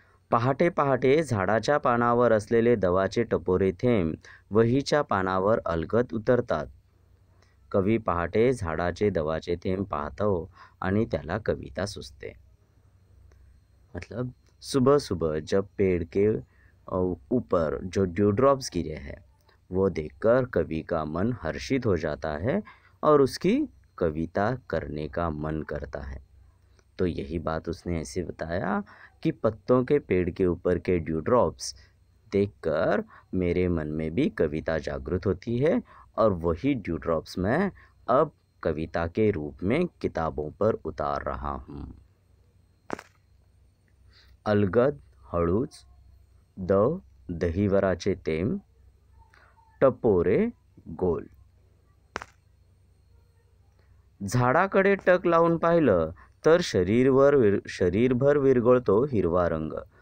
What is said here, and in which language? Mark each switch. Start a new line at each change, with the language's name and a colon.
Marathi: पहाटे पहाटे झाडाच्या पानावर असलेले दवाचे टपोरे थेंब वहीच्या पानावर अलगद उतरतात. कवी पहाटे झाडाचे दवाचे थेंब पाहतो आणि त्याला कविता सुचते.
Hindi: मतलब सुबह सुबह जब पेड़ के ऊपर जो ड्यू ड्रॉप्स गिरे हैं, वो देखकर कवि का मन हर्षित हो जाता है और उसकी कविता करने का मन करता है. तो यही बात उसने ऐसे बताया कि पत्तों के पेड़ के ऊपर के ड्यू ड्रॉप्स देखकर मेरे मन में भी कविता जागृत होती है, और वही ड्यू ड्रॉप्स मैं अब कविता के रूप में किताबों पर उतार रहा हूँ।
Marathi: अलगद हळूच, दहीवराचे थेंब, टपोरे गोल. झाडाकडे टक लावून पाहिलं तर शरीरभर विरघळतो हिरवा रंग.